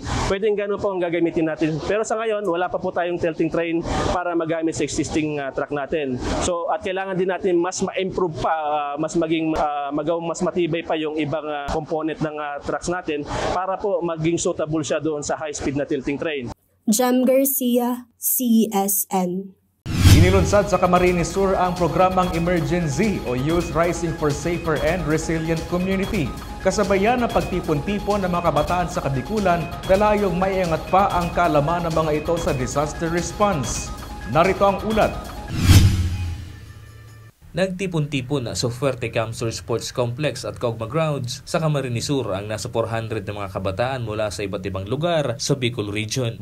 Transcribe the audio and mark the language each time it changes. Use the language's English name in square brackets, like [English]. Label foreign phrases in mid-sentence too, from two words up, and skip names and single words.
[Filipino] Pwedeng gano'n po ang gagamitin natin. Pero sa ngayon, wala pa po tayong tilting train para magamit sa existing track natin. So, at kailangan din natin mas ma-improve pa, mas maging magawang mas matibay pa yung ibang component ng tracks natin para po maging suitable siya doon sa high-speed na tilting train. Jem Garcia, CSN. Inilunsad sa Camarines Sur ang programang Emergency o Youth Rising for Safer and Resilient Community. Kasabayan ng pagtipon-tipon ng mga kabataan sa Kabikulan na layong maiangat pa ang kaalaman ng mga ito sa disaster response. Narito ang ulat. Nagtipon-tipon sa Fuerte Camsur Sports Complex at Cogma Grounds sa Camarines Sur ang nasa 400 na mga kabataan mula sa iba't ibang lugar sa Bicol Region.